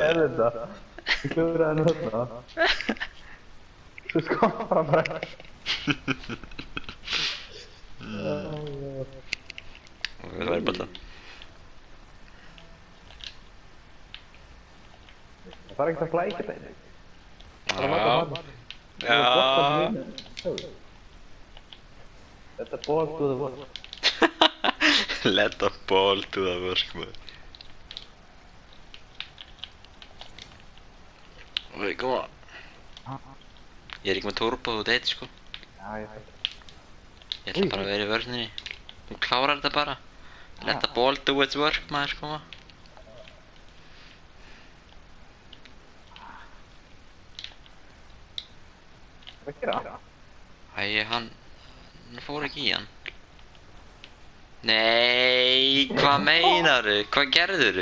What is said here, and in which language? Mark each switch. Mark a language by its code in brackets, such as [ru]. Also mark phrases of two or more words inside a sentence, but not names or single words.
[is] Er þetta? Ég klúraði hann þarna. Þú skoppar hann bara. Það er bara Það er ekkert að flækja þetta. Já. [en] Let the ball do the work. Let the ball do the work, [is] maður. Ok, koma. Ég er ekki með turbo, þú veit, sko. Já, ég veit. Ég ætla bara að vera í vörninni. Þú klárar þetta bara. [en] Let the ball do its work, [is] maður, sko. Hvað gera það? Æ, hann fór ekki í hann. Nei, hvað meinaru? Hvað gerðurðu?